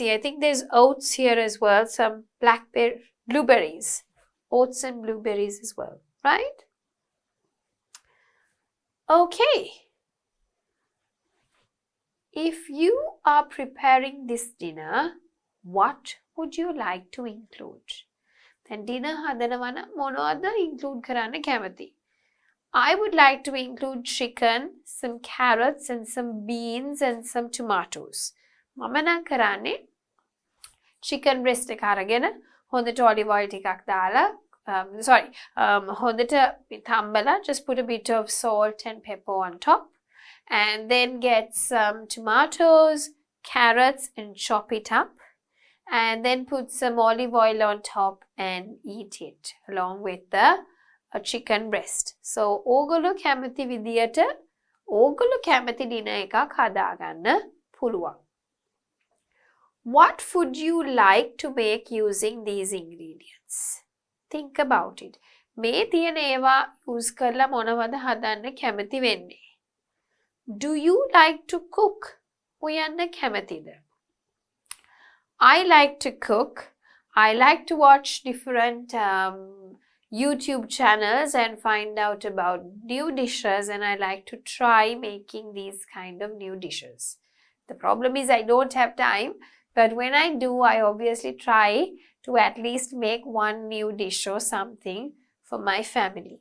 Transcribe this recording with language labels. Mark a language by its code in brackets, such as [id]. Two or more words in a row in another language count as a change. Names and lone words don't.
[en] I think there's oats here as well, some blueberries, oats and blueberries as well, right? Okay. If you are preparing this dinner, what would you like to include? [si] Then dinner හදනවා නම් මොනවද include කරන්න කැමති? [en] I would like to include chicken, some carrots and some beans and some tomatoes. [si] මම නම් කරන්නේ chicken breast එක අරගෙන හොඳට olive oil ටිකක් දාලා හොඳට තම්බලා [en] just put a bit of salt and pepper on top and then get some tomatoes, carrots and chop it up and then put some olive oil on top and eat it along with the a chicken breast. [si] So ඕගොල්ලෝ කැමති විදියට ඕගොල්ලෝ කැමති dinner එකක් හදාගන්න පුළුවන්. [en] What would you like to make using these ingredients? Think about it. [si] මේ තියෙන ඒවා use කරලා මොනවද හදන්න කැමති වෙන්නේ? [en] Do you like to cook? [si] ඔයන්න කැමතිද? [en] I like to cook. I like to watch different YouTube channels and find out about new dishes, and I like to try making these kind of new dishes. The problem is I don't have time, but when I do, I obviously try to at least make one new dish or something for my family.